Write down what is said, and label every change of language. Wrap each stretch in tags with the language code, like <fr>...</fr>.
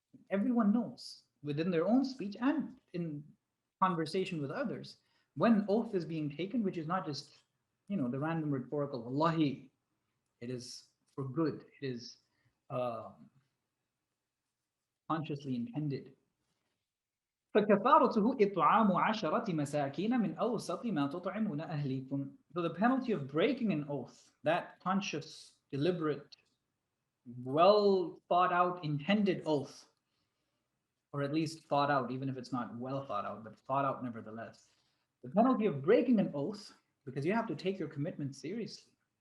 <en>Everyone knows within their own speech and in conversation with others when an oath is being taken, which is not just the random rhetorical wallahi. It is for good. It is um, consciously intended.</en> <ar>فكفارته إطعام عشرة مساكين من أوسط ما تطعمون أهليكم.</ar> <en>So the penalty of breaking an oath, that conscious, deliberate, well thought out, intended oath, or at least thought out, even if it's not well thought out, but thought out nevertheless. The penalty of breaking an oath, because you have to take your commitment seriously.</en>